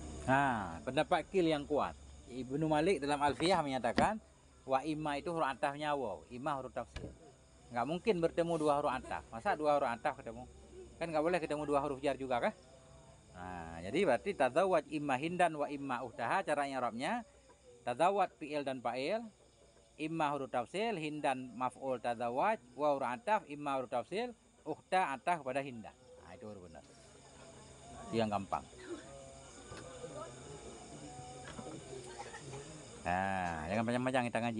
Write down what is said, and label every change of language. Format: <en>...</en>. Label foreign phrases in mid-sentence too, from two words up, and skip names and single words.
<id>Nah, pendapat kil yang kuat. Ibnu Malik dalam Alfiyah menyatakan</id> <ar>وإما</ar> <id>itu huruf atafnya waw, imma huruf tafsir. Nggak mungkin bertemu dua huruf ataf. Masa dua huruf ataf ketemu? Kan nggak boleh ketemu dua huruf jar juga kan? Nah, jadi berarti</id> <ar>تزوج إما هندا وإما أختها,</ar> <id>caranya Arabnya</id> <ar>تزوج فعل</ar> <id>dan fa'il, imma huruf tafsil,</id> <ar>هندا مفعول تزوج,</ar> <id>wa huruf ataf, imma huruf tafsil, ukhta ataf kepada hindan. Nah, itu baru benar. Itu yang gampang. Nah, jangan panjang-panjang kita ngaji.</id>